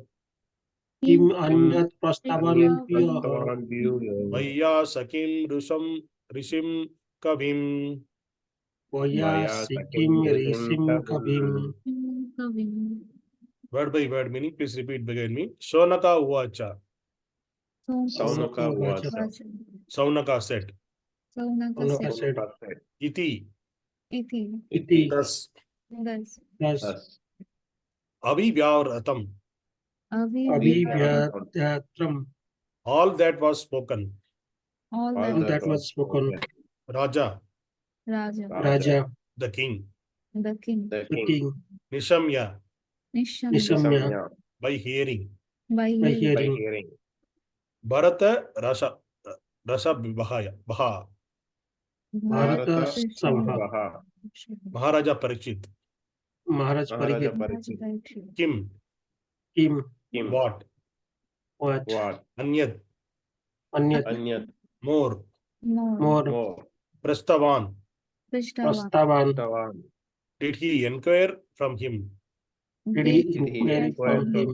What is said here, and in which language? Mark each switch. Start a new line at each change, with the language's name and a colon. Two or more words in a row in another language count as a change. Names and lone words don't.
Sanskrit: Kim anyat pṛṣṭavān bhūyo. Vaiyāsakim ṛṣiṁ kavim. Vaiyāsakim ṛṣiṁ kavim.
English: Word by word meaning, please repeat behind me.
Sanskrit: Śaunaka uvāca. Śaunaka uvāca.
English: Śaunaka said. Śaunaka said.
Sanskrit: Iti. Iti.
English: Thus. Thus.
Sanskrit: Abhivyāhṛtam. Abhivyāhṛtam.
English: All that was spoken. All that was spoken.
Sanskrit: Rājā. Rājā.
English: The king. The king.
Sanskrit: Niśamya. Niśamya.
English: By hearing. By Hearing.
Sanskrit: bharata-ṛṣabhaḥ. bharatarṣabhaḥ. Mahārāja Parīkṣit. Mahārāja Parīkṣit. Kim.
English: What. Anyat. More. pṛṣṭavān.
Sanskrit: pṛṣṭavān.
English: Did he inquire from him? Did he inquire from him?